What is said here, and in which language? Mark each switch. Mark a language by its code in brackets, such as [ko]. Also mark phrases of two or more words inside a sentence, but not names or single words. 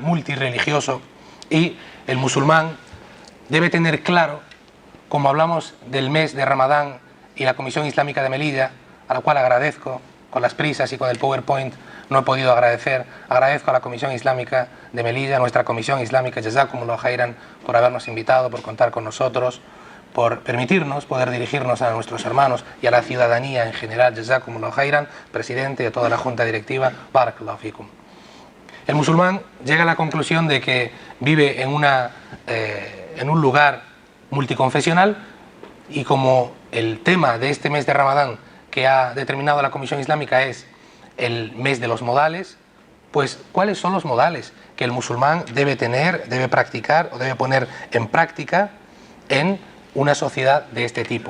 [es] multirreligioso, y el musulmán debe tener claro, como hablamos del mes de Ramadán y la Comisión Islámica de Melilla, a la cual agradezco, con las prisas y con el PowerPoint no he podido agradecer, agradezco a la Comisión Islámica de Melilla, nuestra Comisión Islámica, [ar] جزاكم الله خيرا, [es] por habernos invitado, por contar con nosotros, por permitirnos poder dirigirnos a nuestros hermanos y a la ciudadanía en general. [ar] جزاكم الله خيرا, [es] presidente de toda la junta directiva, [ar] بارك الله فيكم. [es] El musulmán llega a la conclusión de que vive en un lugar multiconfesional, y como el tema de este mes de Ramadán que ha determinado la Comisión Islámica es el mes de los modales, pues ¿cuáles son los modales que el musulmán debe tener, debe practicar o debe poner en práctica en una sociedad de este tipo?